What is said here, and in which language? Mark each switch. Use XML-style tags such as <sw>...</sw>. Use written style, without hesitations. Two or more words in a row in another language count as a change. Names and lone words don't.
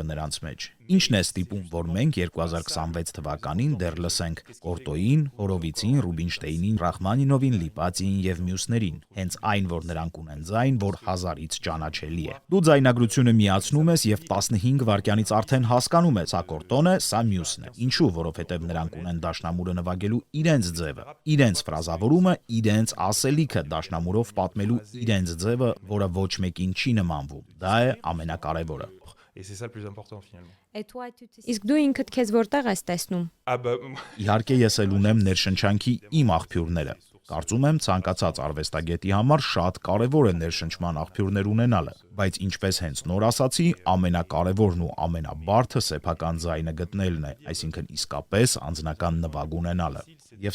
<hy>նրանց մեջ։ Ինչն է ստիպում, որ մենք 2026 թվականին դեռ լսենք Կորտոյին, Հորովիցին, Ռուբինշտեյնին, Ռախմանինովին, Լիպացիին եւ մյուսներին, հենց այն, որ նրանք ունեն ձայն, որ հազարից ճանաչելի է։ Դու ձայնագրությունը միացնում ես եւ 15 վայրկյանից արդեն հասկանում ես, սա Կորտոն է, սա մյուսն է։ Ինչու, որովհետեւ նրանք ունեն դաշնամուրը նվագելու իրենց ձևը, իրենց ֆրազավորումը, իրենց ասելիքը դաշնամուրով պատմելու իրենց ձևը, որը ոչ մեկին չի նմանվում։ Դա է ամենակարևորը։</hy> <fr>Et c'est ça le plus important finalement.</fr> <hy>Իսկ դու ինքդ քեզ որտեղ ես տեսնում։</hy> <fr>Ah bah,</fr> <hy>Իհարկե ես էլ ունեմ ներշնչանքի իմ աղբյուրները։ Կարծում եմ ցանկացած արվեստագետի համար շատ կարևոր է ներշնչման աղբյուրներ ունենալը, բայց ինչպես հենց նոր ասացի, ամենակարևորն ու ամենաբարդը սեփական ձայնը գտնելն է, այսինքն իսկապես անձնական նվագ ունենալը։ Եվ</hy>